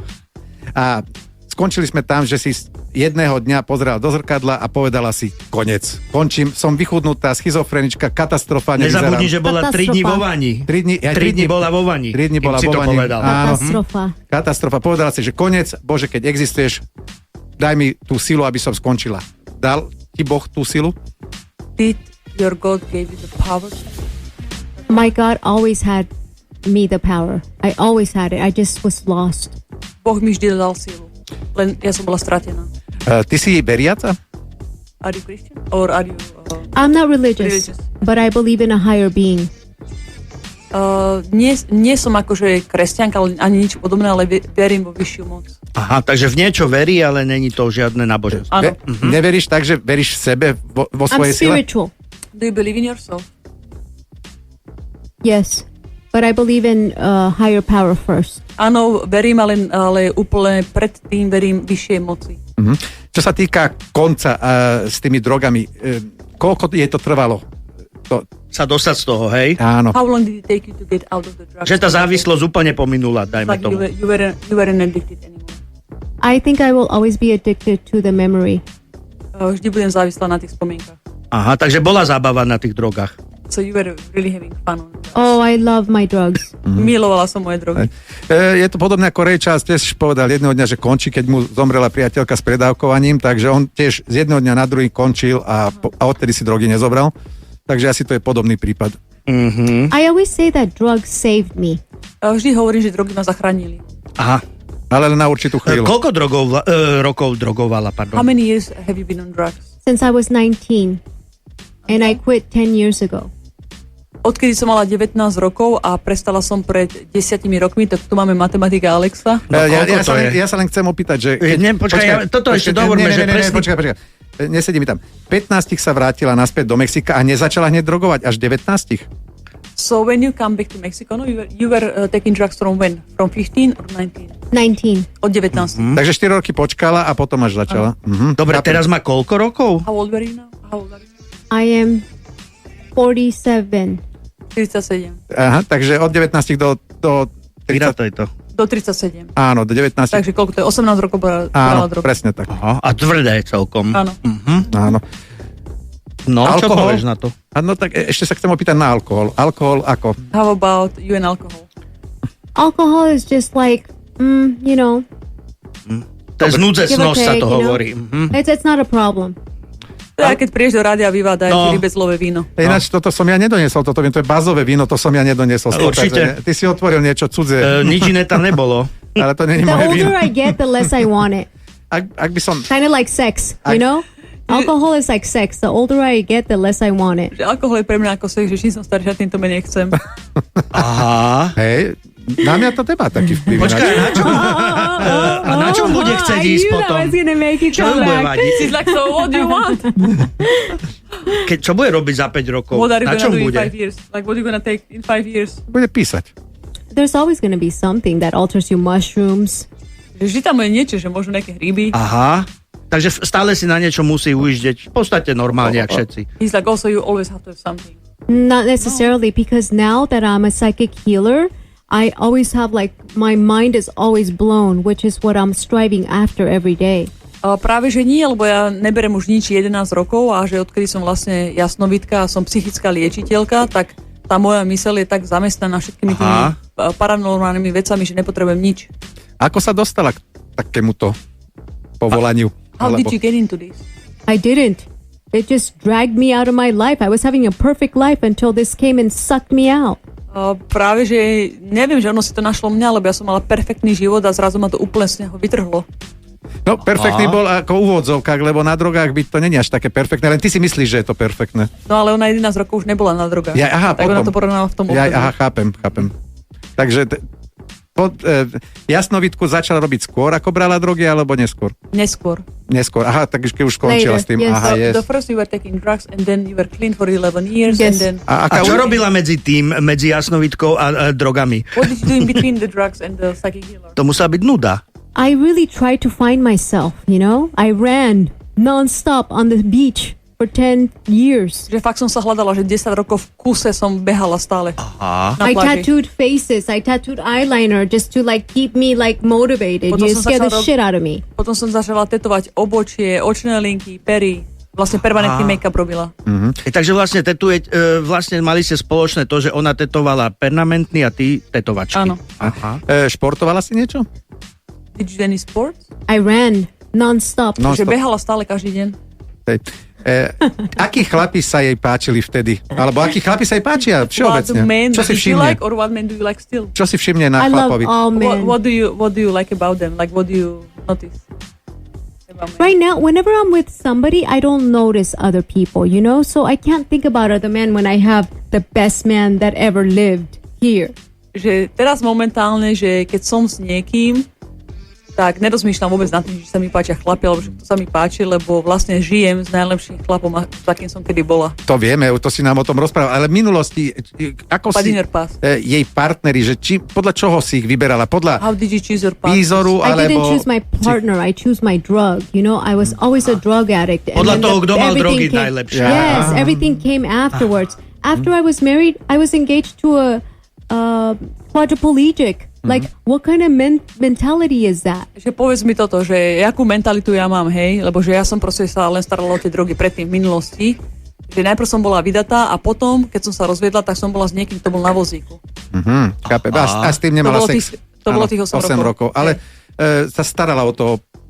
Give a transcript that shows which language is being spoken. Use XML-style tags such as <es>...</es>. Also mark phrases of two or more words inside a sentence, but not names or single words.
<sk>A skončili sme tam, že si jedného dňa pozerala do zrkadla a povedala si, konec, končím, som vychudnutá, schizofrenička, katastrofálne vyzerám. Nezabudni, že bola 3 dní vo vani. 3 dní bola vo vani. 3 dní bola vo vani. Katastrofa. Katastrofa. Povedala si, že konec, Bože, keď existuješ, daj mi tú silu, aby som skončila. Dal ti Boh tú silu?</sk> <en>Did your God gave you the power? My God always had me the power. I always had it. I just was lost.</en> <sk>Boh mi vždy dal silu. Len ja som bola stratená. Ty si veriaca?</sk> <en>Are you Christian? Or are you... I'm not religious, but I believe in a higher being.</en> <sk>Nie som akože kresťanka, ani nič podobné, ale verím vo vyššiu moc. Aha, takže v niečo verí, ale není to žiadne náboženstvo. Áno. Neveríš tak, že veríš sebe vo svojej sile?</sk> <en>I'm spiritual. Do you believe in yourself? Yes, but I believe in higher power first.</en> <sk>Áno, verím, ale úplne predtým verím vyššej moci. Čo sa týka konca s tými drogami, koľko je to trvalo? Sa dostať z toho, hej? Áno.</sk> <en>How long did it take you to get out of the drugs?</en> <sk>Že tá závislosť úplne pominula, dajme</sk> <en>Like</en> <sk>tomu.</sk> <en>you weren't addicted anymore. I think I will always be addicted to the memory.</en> <sk>Vždy budem závislá na tých spomienkach. Aha, takže bola zábava na tých drogách.</sk> <en>So you were really having fun on drugs. Oh, I love my drugs.</en> <sk>Milovala som moje drogy. Je to podobné ako Ray Charles, tiež povedal jedného dňa, že končí, keď mu zomrela priateľka s predávkovaním, takže on tiež z jedného dňa na druhý končil a odtedy si drogy nezobral. Takže asi to je podobný prípad.</sk> <en>I always say that drugs saved me.</en> <sk>Vždy hovorím, že drogy ma zachránili. Aha. Ale len na určitú chvíľu. Koľko rokov drogovala, pardon?</sk> <en>How many years have you been on drugs? Since I was 19. And I quit 10 years ago.</en> <sk>Odkedy som mala 19 rokov a prestala som pred 10 rokmi, tak tu máme matematika Alexa. Ja sa len chcem opýtať, že... Toto ešte dovorme, že presne... Počkaj. Nesedí mi tam. 15 sa vrátila naspäť do Mexika a nezačala hneď drogovať až 19.</sk> <en>So when you come back to Mexico, no, you were taking drugs from when? From 15 or 19? 19.</en> <sk>Od 19. Takže 4 roky počkala a potom až začala. Dobre, teraz má koľko rokov?</sk> <en>How old are you now? I am 47.</en> <sk>47. Aha, takže od 19 do 30. To. Do 37. Áno, do 19. Takže koľko to je? 18 rokov brala drogy. Presne tak. Aha, a tvrdé celkom. Áno. Áno. No, alkohol? čo povieš na to? No tak ešte sa chcem opýtať na alkohol. Alkohol ako?</sk> <en>How about you and alcohol? Alcohol is just like, you know.</en> <sk>To je znúdzecnosť, sa to hovorí.</sk> <en>It's not a problem.</en> <sk>Teda, keď prídeš do rádia Viva, daj ti rybezlové víno. Ináč toto som ja nedoniesol, toto to je bazové víno, to som ja nedoniesol. Určite. Ty si otvoril niečo cudzie. Nič iné tam nebolo. Ale to nie je</sk> <en>The</en> <sk>moje víno.</sk> <en>older I get, the less I want it.</en> <sk>Ak by som...</sk> <en>Kind of like sex, you know? Alcohol is like sex. The older I get, the less I want it.</en> <sk>Že alkohol je pre mňa ako sex, že čím som staršia, tým to menej chcem. Aha. Hej, na mňa to nemá taký vplyv. Počkaj, na čom bude chcieť ísť potom? Čo ju bude vadiť?</sk> <en>She's like, so what do you want?</en> <sk>Čo bude robiť za 5 rokov?</sk> <en>What are you</en> <sk>Na čom</sk> <en>gonna do in</en> <sk>bude?</sk> <en>5 years? Like, what are you gonna take in 5 years?</en> <sk>Bude písať.</sk> <en>There's always going to be something that alters you. Mushrooms.</en> <sk>Že vždy tam je niečo, že možno nejaké hryby. Aha. Takže stále si na niečo musí ujíždeť. V podstate normálne, jak všetci.</sk> <en>He's like, also you always have to have something. Not necessarily, because now that I'm a psychic healer, I always have like, my mind is always blown, which is what I'm striving after every day.</en> <sk>Práve, že nie, lebo ja neberem už nič 11 rokov a že odkedy som vlastne jasnovidka a som psychická liečiteľka, tak tá moja myseľ je tak zamestnaná všetkými tými paranormálnymi vecami, že nepotrebujem nič. Ako sa dostala k takémuto povolaniu?</sk> <en>How did you get into this? I didn't. It just dragged me out of my life. I was having a perfect life until this came and sucked me out.</en> <sk>Práve, že neviem, že ono si to našlo mňa, lebo ja som mala perfektný život a zrazu ma to úplne z neho vytrhlo. No, perfektný bol ako v úvodzovkách, lebo na drogách byť to není až také perfektné, len ty si myslíš, že je to perfektné. No, ale ona 11 rokov už nebola na drogách. Tak potom. ona to porovnala v tom období. Chápem. Takže jasnovidku začala robiť skôr, ako brala drogy, alebo neskôr? Neskôr. Aha, takže keď už skončila</sk> <en>Later,</en> <sk>s tým.</sk> <en>yes. Aha, yes. The first you were taking drugs and then you were clean for 11 years Yes. and then...</en> <sk>A čo robila medzi jasnovidkou a drogami?</sk> <en>What did you do in between the drugs and the psychic healer?</en> <sk>To musela byť nuda.</sk> <en>I really tried to find myself, you know? I ran non-stop on the beach for 10 years.</en> <sk>Že fakt som sa hľadala, že 10 rokov v kuse som behala stále. Aha. Na</sk> <en>I</en> <sk>pláži.</sk> <en>tattooed faces. I tattooed eyeliner just to like keep me like motivated.</en> <sk>Potom</sk> <en>You</en> <sk>som</sk> <en>scare the</en> <sk>začala</sk> <en>shit out of me.</en> <sk>Potom som začala tetovať obočie, očné linky, pery. Vlastne permanentný make-up robila. Takže vlastne vlastne mali ste spoločné to, že ona tetovala permanentný a ty tetovačky. Áno. Aha. Športovala si niečo?</sk> <en>Did you do any sports? I ran non-stop.</en> <sk>No. Že behala stále každý deň. Akí chlapi sa jej páčili vtedy? Alebo akí chlapi sa jej páčia všeobecne? Čo si</sk> <en>do you</en> <sk>všimne?</sk> <en>like or what men do you like still?</en> <sk>Čo si všimne na</sk> <en>I love</en> <sk>chlapovi?</sk> <en>all men. What do you like about them? Like what do you notice? About men? Right now, whenever I'm with somebody, I don't notice other people, you know? So I can't think about other men when I have the best man that ever lived here.</en> <sk>Že teraz momentálne, že keď som s niekým, tak nerozmýšľam vôbec nad tým, že sa mi páčia chlapi, alebo že to sa mi páči, lebo vlastne žijem s najlepším chlapom, takým som kedy bola. To vieme, to si nám o tom rozprával, ale v minulosti, ako si jej partneri, že podľa čoho si ich vyberala? Podľa</sk> <en>How did you choose your partner?</en> <sk>výzoru,</sk> <en>I</en> <sk>alebo...</sk> <en>didn't choose my partner, I choose my drug. You know, I was always a drug addict.</en> <sk>Podľa</sk> <en>then</en> <sk>toho, kto mal</sk> <en>everything</en> <sk>drogy najlepšie.</sk> <en>Yes, everything came afterwards. After I was married, I was engaged to a quadriplegic. Like, what kind of mentality is that?</en> <sk>Že povedz mi toto, že akú mentalitu ja mám, hej, lebo že ja som proste sa len starala o tie drogy predtým v minulosti, že najprv som bola vydatá a potom, keď som sa rozviedla, tak som bola s niekým, kto bol na vozíku. Chápem. A s tým nemala sex. To bolo tých 8 rokov. Ale sa starala o toho človeka.</sk>